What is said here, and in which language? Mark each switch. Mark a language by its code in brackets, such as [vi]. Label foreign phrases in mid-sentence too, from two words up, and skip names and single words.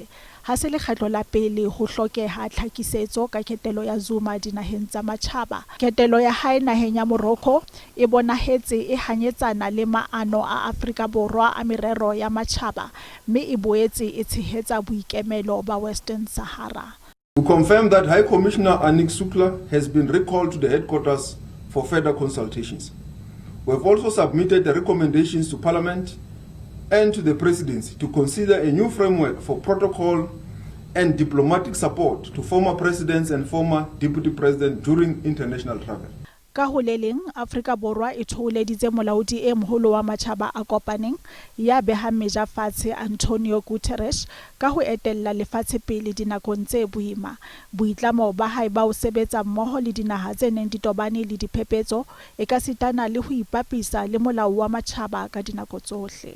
[st] Ha se lekgetlo la pele ho hlokeha tlhakisetso ka ketelo ya Zuma dinaheng tsa matjhaba. Ketelo ya hae naheng ya Morocco e bonahetse e hanyetsana le maano a Afrika Borwa a merero ya matjhaba, mme e boetse e tshehetsa boikemelo ba Western Sahara. [en] We confirm that High Commissioner Anik Shukla has been recalled to the headquarters for further consultations. We have also submitted the recommendations to Parliament and to the Presidency to consider a new framework for protocol and diplomatic support to former presidents and former deputy presidents during international travel. [st] Ka ho le leng, Afrika Borwa e thoholeditse molaodi e moholo wa matjhaba a kopaneng ya behang meja fatshe Antonio Guterres ka ho etella lefatshe pele dinakong tse boima. Boitlamo ba hae ba ho sebetsa mmoho le dinaha tse neng di tobane le diphepetso e ka sitana le ho ipapisa le molao wa matjhaba ka dinako tsohle.